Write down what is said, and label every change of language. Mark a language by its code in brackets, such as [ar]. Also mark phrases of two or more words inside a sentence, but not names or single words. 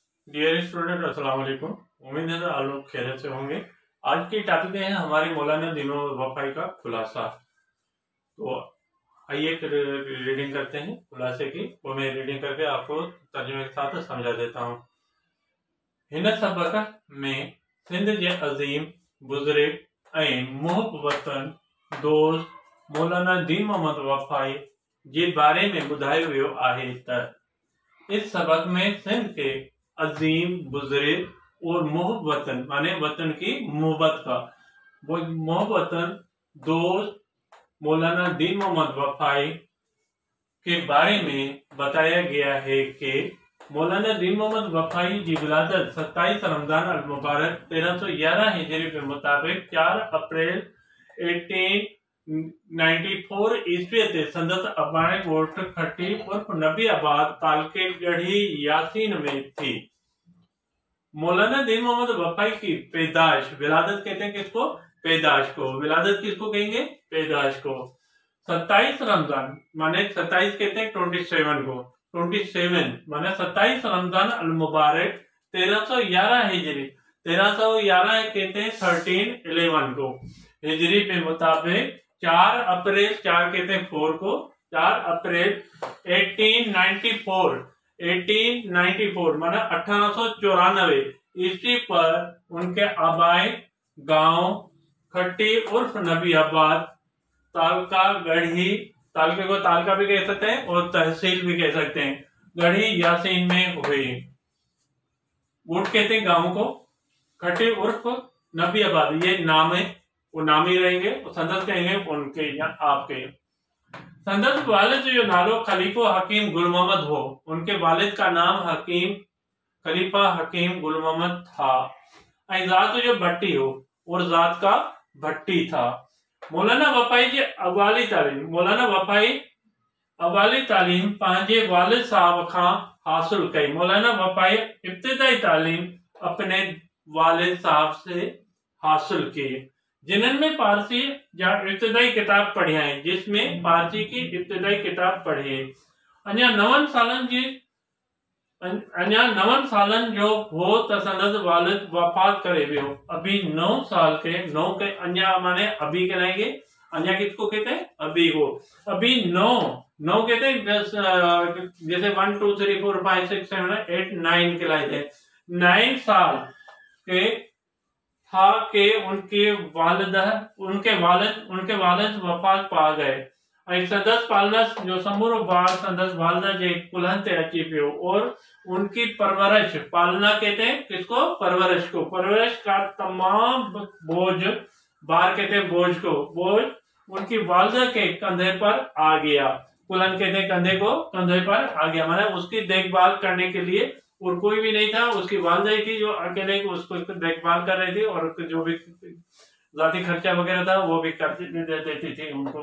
[en] dear student [ar] السلام عليكم. [ur] امید ہے آپ لوگ خیریت سے ہوں گے. آج کی ٹاپک ہے ہماری مولانا دنوں وفائی کا خلاصہ. تو آئیے پھر ریڈنگ کرتے ہیں خلاصے کی. وہ میں ریڈنگ کر کے آپ کو ترجمے کے ساتھ سمجھا دیتا ہوں. [sd] हिन सबक में सिंध जे अजीम बुजुर्ग ऐं मुहिब वतन दोस्त मौलाना दीन मोहम्मद वफाई जे बारे में ॿुधायो वियो आहे त [ur] اس سبق میں سندھ کے عظیم بزرگ اور محب وطن مانے وطن کی محبت کا وہ محب وطن دوست مولانا دین محمد وفائی کے بارے میں بتایا گیا ہے کہ مولانا دین محمد وفائی کی ولادت 27 رمضان المبارک 1311 ہجری کے مطابق 4 اپریل 1894 عیسوی [sd] ते संदस अबाणे गोठ खट्टी उर्फ नबी आबाद तालके गढ़ी यासीन में थी। [ur] مولانا دین محمد وفائی کی پیدائش، ولادت کہتے ہیں کس کو? پیدائش کو۔ ولادت کس کو کہیں گے؟ پیدائش کو. 27 رمضان مانے 27 کہتے ہیں 27 کو. 27 مانے 27 رمضان المبارک 1311 ہجری. 1311 کہتے ہیں 1311 کو ہجری کے مطابق 4 اپریل 4 کہتے ہیں 4 کو 4 اپریل 1894 مانا 1894 عیسوی پر ان کے آبائی گاؤں کھٹی عرف نبی آباد تالکا گڑھی، تالکے کو تالکا بھی کہہ سکتے ہیں اور تحصیل بھی کہہ سکتے ہیں، گڑھی یاسین میں ہوئی. ووٹ کہتے ہیں گاؤں کو، کھٹی عرف نبی آباد یہ نام ہے، وہ نام ہی رہیں گے. سندس کہیں گے ان کے یا آپ کے. [sd] संदस वालिद जो नालो खलीफा हकीम गुल मोहम्मद हो, [ur] ان کے والد کا نام حکیم خلیفہ حکیم گل محمد تھا. [sd] जात जो भट्टी हो [ur] اور ذات کا بھٹی تھا. [sd] मौलाना वफाई जी अवाली तालीम, मौलाना वफाई अवाली तालीम पंहिंजे वालिद साहब खां हासिल कई। [ur] مولانا وفائی ابتدائی تعلیم اپنے والد صاحب سے حاصل کی، جنہوں نے پارسی یا ابتدائی کتاب پڑھی ہے، جس میں پارسی کی ابتدائی کتاب پڑھی ہے. [sd] अञा 9 सालन जो हो त संदस वालिद वफात करे वियो। [ur] ابھی 9 سال کے 9 کے اڃا مانے ابھی کہلائیں گے. اڃا کس کو کہتے ہیں؟ ابھی کو. ابھی 9 کہتے ہیں جیسے 1 2 3 4 5 6 7 8 9 کہلاتے ہیں. 9 سال کے تھا کہ ان کے والد وفات پا گئے. [sd] संदस पालना जो समूरो बार संदस वालदा जे कुल्हन ते अची पियो [ur] اور ان کی پرورش، پالنا کہتے ہیں کس کو؟ پرورش کو. پرورش کا تمام بوجھ، بار کہتے ہیں بوجھ کو، بوجھ ان کی والدہ کے کندھے پر آ گیا. کلھن کہتے ہیں کندھے کو، کندھے پر آ گیا مانے اس کی دیکھ بھال کرنے کے لیے اور کوئی بھی نہیں تھا، اس کی والدہ ہی تھی جو اکیلے اس کو دیکھ بھال کر رہی تھی اور جو بھی جاتی خرچہ وغیرہ تھا وہ بھی کر دیتی تھی ان کو.